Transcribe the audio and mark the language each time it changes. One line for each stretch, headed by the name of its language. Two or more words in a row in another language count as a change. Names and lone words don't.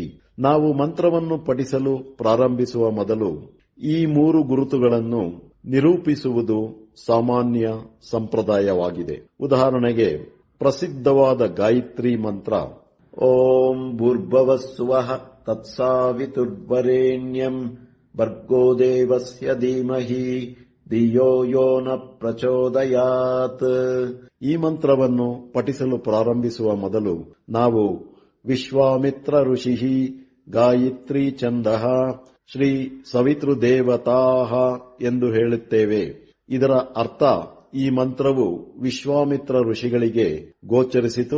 Kannada: ನಾವು ಮಂತ್ರವನ್ನು ಪಠಿಸಲು ಪ್ರಾರಂಭಿಸುವ ಮೊದಲು ಈ 3 ಗುರುತುಗಳನ್ನು ನಿರೂಪಿಸುವುದು ಸಾಮಾನ್ಯ ಸಂಪ್ರದಾಯವಾಗಿದೆ. ಉದಾಹರಣೆಗೆ, ಪ್ರಸಿದ್ಧವಾದ ಗಾಯತ್ರಿ ಮಂತ್ರ
Sanskrit: ಓಂ ಭೂರ್ಭುವಸ್ಸುವಃ ತತ್ಸಾವಿತುರ್ವರೆಣ್ಯಂ ಭರ್ಗೋ ದೇವಸ್ಯ ಧೀಮಹಿ ಧಿಯೋ ಯೋ ನ ಪ್ರಚೋದಯಾತ್.
Kannada: ಈ ಮಂತ್ರವನ್ನು ಪಠಿಸಲು ಪ್ರಾರಂಭಿಸುವ ಮೊದಲು ನಾವು
Sanskrit: ವಿಶ್ವಾಮಿತ್ರ ಋಷಿಃ ಗಾಯತ್ರಿ ಛಂದಃ ಶ್ರೀ ಸವಿತೃದೇವತಾಃ
Kannada: ಎಂದು ಹೇಳುತ್ತೇವೆ. ಇದರ ಅರ್ಥ, ಈ ಮಂತ್ರವು ವಿಶ್ವಾಮಿತ್ರ ಋಷಿಗಳಿಗೆ ಗೋಚರಿಸಿತು.